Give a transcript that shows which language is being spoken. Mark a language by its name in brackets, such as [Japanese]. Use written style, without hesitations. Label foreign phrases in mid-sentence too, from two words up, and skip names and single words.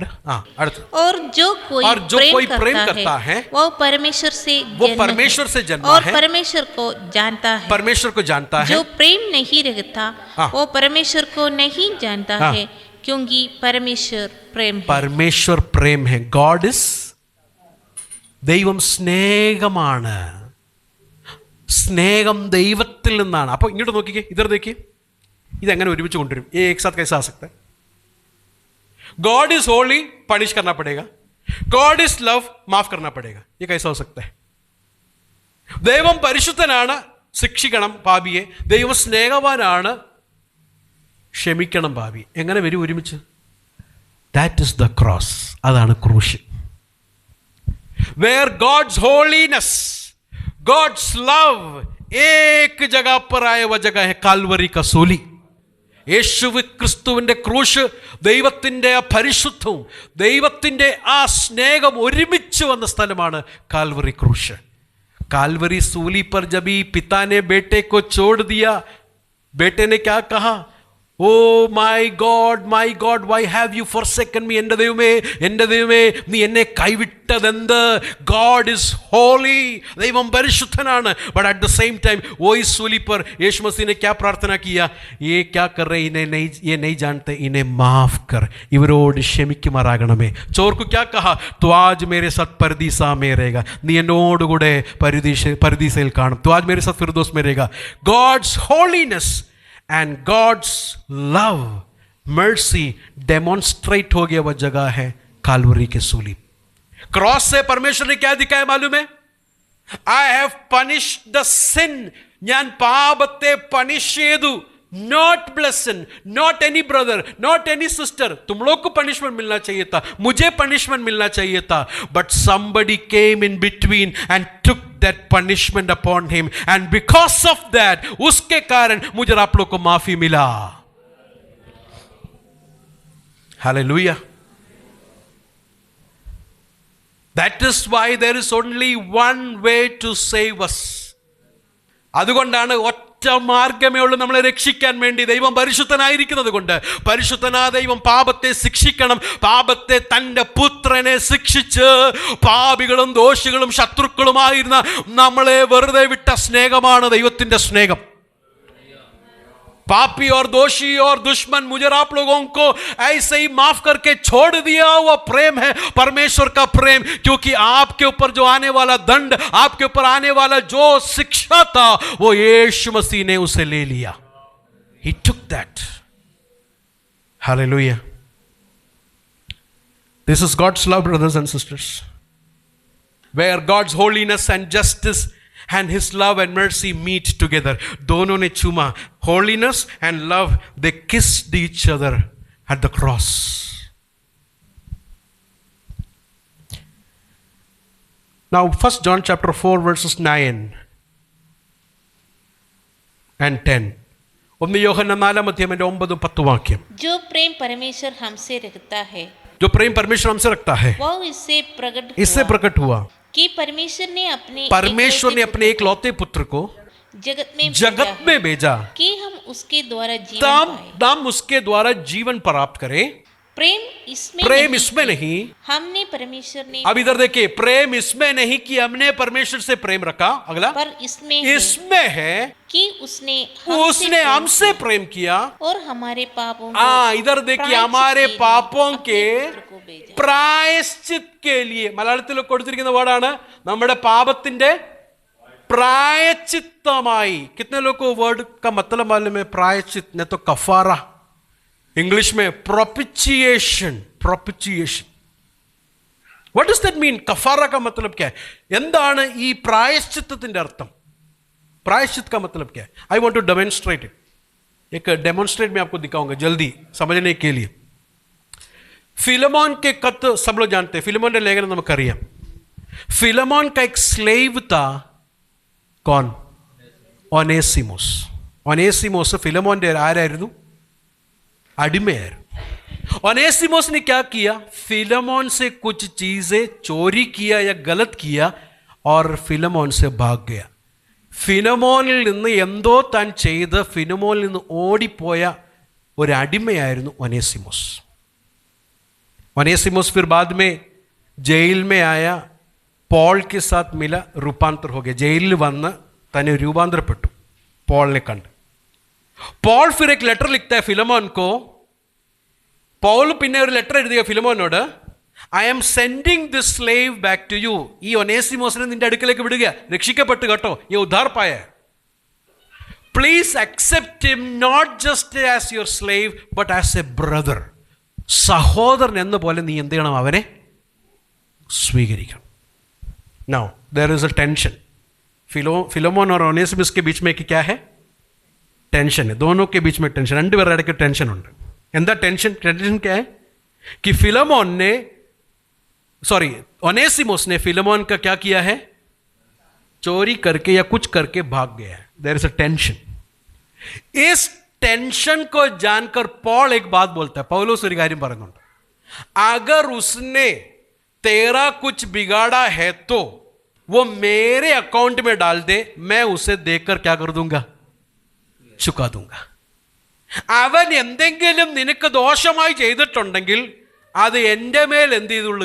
[Hindi] और जो कोई प्रेम करता है वो परमेश्वर से जन्मा और है, परमेश्वर को जानता है. जो प्रेम नहीं रखता वो परमेश्वर को नहीं जानता है, क्योंकि परमेश्वर प्रेम है. [English] God is, [Malayalam] ദൈവം സ്നേഹമാണ്. സ്നേഹം ദൈവത്തിൽ നിന്നാണ്. അപ്പോൾ ഇങ്ങോട്ട് നോക്കിക്കേ, ഇതർ നോക്കിയേ, ഇതെങ്ങനെ ഒരുമിച്ച് കൊണ്ടുവരും? [Hindi] एक साथ कैसे आ सकता है? [English] God is holy, [Hindi] पनिश करना पड़ेगा. [English] God is love, [Hindi] माफ करना पड़ेगा. ये कैसा हो सकता है? [Malayalam] ദൈവം പരിശുദ്ധനാണ്, ശിക്ഷിക്കണം പാപിയെ. ദൈവം സ്നേഹവാനാണ്, ക്ഷമിക്കണം പാപി. എങ്ങനെ വരും ഒരുമിച്ച്? [English] That is the cross. [Malayalam] അതാണ് ക്രൂശ്. [English] Where God's holiness, God's love [Hindi] एक जगह पर आए, वह जगह है കാൽവറി का सूली. [Malayalam] യേശുവ് ക്രിസ്തുവിൻ്റെ ക്രൂശ്, ദൈവത്തിൻ്റെ ആ പരിശുദ്ധവും ദൈവത്തിൻ്റെ ആ സ്നേഹം ഒരുമിച്ച് വന്ന സ്ഥലമാണ് കാൽവറി ക്രൂശ്. [Hindi] कालवरी सूली पर जब ही पिता ने बेटे को छोड़ दिया, बेटे ने क्या कहा? [English] O my God why have you forsaken me? [Malayalam] എൻ്റെ ദൈവമേ നീ എന്നെ കൈവിട്ടതെന്ത്? [English] God is holy, [Malayalam] ദൈവം പരിശുദ്ധനാണ്. [English] But at the same time [Hindi] वही सूली पर यीशु मसीह ने क्या प्रार्थना किया? ये क्या कर रहे, ये नहीं जानते, इन्हें माफ कर, [Malayalam] ഇവരോട് ക്ഷമിക്കുമാറാകണമേ. [Hindi] ചോർക്കു क्या कहा? तो आज मेरे साथ परदीसा में रहेगा, [Malayalam] നീ എന്നോടുകൂടെ പരദീസയിൽ കാണും. [Hindi] तो आज मेरे साथ फिरदौस में रहेगा. [English] God's holiness and God's love, mercy demonstrate [Hindi] हो गया. वह जगह है कालवरी के सूली. क्रॉस से परमेश्वर ने क्या दिखाया मालूम है? [English] I have punished the sin. [Malayalam] ഞാൻ പാപത്തെ പണിഷ് ചെയ്തു. [English] Not blessing, not any brother, not any sister. [Hindi] तुम लोग को punishment मिलना चाहिए था, मुझे punishment मिलना चाहिए था. [English] But somebody came in between and took that punishment upon him. And because of that, [Hindi] उसके कारण मुझे आप लोग को माफी मिला. [English] Hallelujah. That is why there is only one way to save us. [Malayalam] അതുകൊണ്ടാണ് ഒറ്റ മാർഗമേ ഉള്ളൂ നമ്മളെ രക്ഷിക്കാൻ വേണ്ടി. ദൈവം പരിശുദ്ധനായിരിക്കുന്നത് കൊണ്ട്, പരിശുദ്ധനാ ദൈവം പാപത്തെ ശിക്ഷിക്കണം. പാപത്തെ തൻ്റെ പുത്രനെ ശിക്ഷിച്ച് പാപികളും ദോഷികളും ശത്രുക്കളുമായിരുന്ന നമ്മളെ വെറുതെ വിട്ട സ്നേഹമാണ് ദൈവത്തിൻ്റെ സ്നേഹം. [Hindi] पापी और दोषी और दुश्मन मुझे आप लोगों को ऐसे ही माफ करके छोड़ दिया हुआ प्रेम है परमेश्वर का प्रेम. क्योंकि आपके ऊपर जो आने वाला दंड, आपके ऊपर आने वाला जो शिक्षा था, वो यीशु मसीह ने उसे ले लिया. [English] He took that. Hallelujah. This is God's love, brothers and sisters, where God's holiness and justice and his love and mercy meet together. [Hindi] दोनों ने चूमा. [English] Holiness and love, they kissed each other at the cross. Now 1 John chapter 4 verses 9 and 10. [Malayalam] 1 യോഹന്നാൻ 4:9-10 വാക്യം. [Hindi] जो प्रेम परमेश्वर हमसे रखता है, जो प्रेम परमेश्वर हमसे रखता है, वो इससे प्रकट हुआ कि परमेश्वर ने अपने एकलौते पुत्र को जगत में भेजा कि हम उसके द्वारा जीवन प्राप्त करें. प्रेम इसमें नहीं, हमने परमेश्वर ने, अब इधर देखिए, प्रेम इसमें नहीं कि हमने परमेश्वर से प्रेम रखा, अगला, पर इसमें है कि उसने हमसे प्रेम किया और हमारे पापों को, इधर देखिए, हमारे पापों के പ്രായശ്ചിത് के लिए, [Malayalam] മലയാളത്തിൽ കൊടുത്തിരിക്കുന്ന വേർഡാണ് നമ്മുടെ പാപത്തിന്റെ പ്രായശ്ചിത്തമായി. [Hindi] कितने लोगों को वर्ड का मतलब मालूम है? प्रायश्चित ने तो कफारा, इंग्लिश में प्रोपिशिएशन. [English] What does that mean? [Hindi] कफारा का मतलब क्या है? [Malayalam] എന്താണ് ഈ പ്രായശ്ചിത്തത്തിന്റെ അർത്ഥം? [Hindi] प्रायश्चित का मतलब क्या है? [English] I want to demonstrate it. [Hindi] एक डेमोन्स्ट्रेट में आपको दिखाऊंगा जल्दी समझने के लिए. फिलेमोन के कत सब लोग जानते हैं. फिलेमोन ने लेखन നമുക്കറിയാം. फिलेमोन का एक स्लेव था. कौन? [Malayalam] ഒനേസിമോസ് ഫിലമോന്റെ ആരായിരുന്നു? അടിമയായിരുന്നു. ഒനേസിമോസ് [Hindi] ने क्या किया? फिलेमोन से कुछ चीजें चोरी किया या गलत किया और फिलेमोन से भाग गया. [Malayalam] ഫിലമോനിൽ നിന്ന് എന്തോ താൻ ചെയ്ത് ഫിലമോനിൽ നിന്ന് ഓടിപ്പോയ ഒരു അടിമയായിരുന്നു ഒനേസിമോസ്. [Hindi] ഒനേസിമോസ് फिर बाद में जेल में आया, पॉल के साथ मिला, रूपांतर हो गया. [Malayalam] ജയിലിൽ വന്ന് തന്നെ രൂപാന്തരപ്പെട്ടു പോളിനെ കണ്ട്. [Hindi] പോൾ फिर एक लेटर लिखता है फिलेमोन को. [Malayalam] പൗൽ പിന്നെ ഒരു ലെറ്റർ എഴുതിയ ഫിലെമോനോട്, [English] I am sending this slave back to you. [Malayalam] ഈ ഒനേസിമോസിനെ നിന്റെ അടുക്കലേക്ക് വിടുക, രക്ഷിക്കപ്പെട്ടു കേട്ടോ, ഈ ഉദ്ധാർ പായ. [English] Please accept him not just as your slave but as a brother. [Malayalam] സഹോദരൻ എന്ന പോലെ നീ എന്ത് ചെയ്യണം? അവനെ സ്വീകരിക്കണം. [English] Now there is a tension. [Hindi] फिलोमोन और ओनेसिमस के बीच में क्या है? टेंशन है. दोनों के बीच में टेंशन, [Malayalam] രണ്ടുപേരുടെ ഇടയ്ക്ക് ടെൻഷൻ ഉണ്ട്. എന്താ ടെൻഷൻ? [Hindi] टेंशन क्या है कि ओनेसिमस ने फिलोमोन का क्या किया है? चोरी करके या कुछ करके भाग गया है. [English] There is a tension. [Hindi] इस टेंशन को जानकर पॉल एक बात बोलता है. [Malayalam] पौलोस ഒരു കാര്യം പറയുന്നുണ്ട്. [Hindi] अगर उसने तेरा कुछ बिगाड़ा है तो वो मेरे अकाउंट में डाल दे, मैं उसे देकर क्या कर दूंगा? चुका दूंगा. [Malayalam] അവൻ എന്തെങ്കിലും നിനക്ക് ദോഷമായി ചെയ്തിട്ടുണ്ടെങ്കിൽ അത് എൻ്റെ മേൽ എന്ത് ചെയ്തുകൊള്ളുക?